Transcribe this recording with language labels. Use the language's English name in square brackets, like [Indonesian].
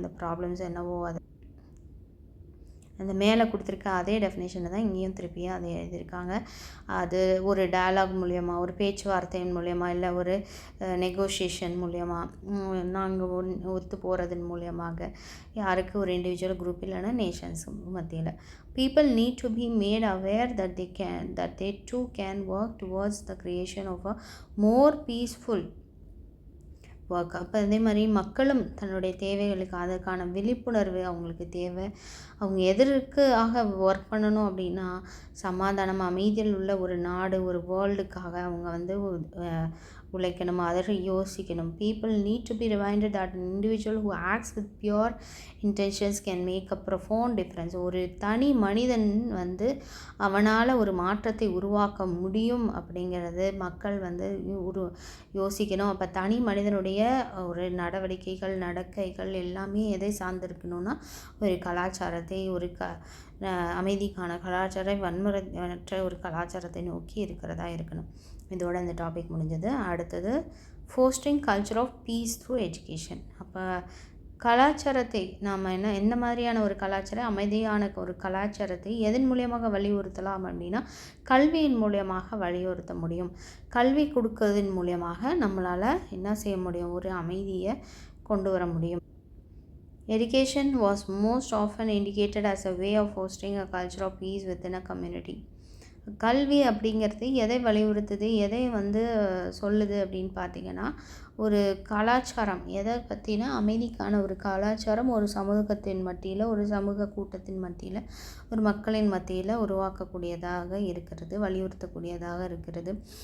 [Tamil] அந்த ப்ராப்ளம்ஸ் என்னவோ அது அந்த மேலே கொடுத்துருக்க அதே டெஃபினேஷனை தான் இங்கேயும் திருப்பியும் அதை எழுதியிருக்காங்க. அது ஒரு டயலாக் மூலயமா, ஒரு பேச்சுவார்த்தையின் மூலயமா, இல்லை ஒரு நெகோஷியேஷன் மூலயமா, நாங்கள் ஒத்து போகிறதன் மூலியமாக, யாருக்கு ஒரு இண்டிவிஜுவல் குரூப் இல்லைன்னா நேஷன்ஸ் மத்தியில். [English] People need to be made aware that they too can work towards the creation of a more peaceful work. [Tamil] அப்போ அதே மாதிரி மக்களும் தன்னுடைய தேவைகளுக்கு அதற்கான விழிப்புணர்வு அவங்களுக்கு தேவை. அவங்க எதற்காக ஒர்க் பண்ணணும் அப்படின்னா, சமாதானம், அமைதியில் உள்ள ஒரு நாடு, ஒரு வேர்ல்டுக்காக அவங்க உழைக்கணும், அதை யோசிக்கணும். [English] People need to be reminded that an individual who acts with pure intentions can make a profound difference. [Tamil] ஒரு தனி மனிதன் அவனால் ஒரு மாற்றத்தை உருவாக்க முடியும் அப்படிங்கிறது மக்கள் யோசிக்கணும். அப்போ தனி மனிதனுடைய ஒரு நடக்கைகள் எல்லாமே எதை சார்ந்திருக்கணும்னா, ஒரு கலாச்சாரத்தை, ஒரு அமைதிக்கான கலாச்சாரம், வன்முறையற்ற ஒரு கலாச்சாரத்தை நோக்கி இருக்கிறதா இருக்கணும். இதோட இந்த டாபிக் முடிஞ்சது. அடுத்தது [English] Fostering culture of peace through education. [Tamil] அப்போ கலாச்சாரத்தை நாம் எந்த மாதிரியான ஒரு கலாச்சாரம், அமைதியான ஒரு கலாச்சாரத்தை எதன் மூலியமாக வலியுறுத்தலாம் அப்படின்னா, கல்வியின் மூலியமாக வலியுறுத்த முடியும். கல்வி கொடுக்கறதன் மூலியமாக நம்மளால் என்ன செய்ய முடியும், ஒரு அமைதியை கொண்டு வர முடியும். [English] Education was most often indicated as a way of fostering a culture of peace within a community. [Tamil] கல்வி அப்படிங்கிறது எதை வலியுறுத்துது, எதை சொல்லுது அப்படின்னு பார்த்திங்கன்னா, ஒரு கலாச்சாரம் எதை பற்றினா, அமைதிக்கான ஒரு கலாச்சாரம் ஒரு சமூகத்தின் மத்தியில், ஒரு சமூக கூட்டத்தின் மத்தியில், ஒரு மக்களின் மத்தியில் உருவாக்கக்கூடியதாக இருக்கிறது, வலியுறுத்தக்கூடியதாக இருக்கிறது.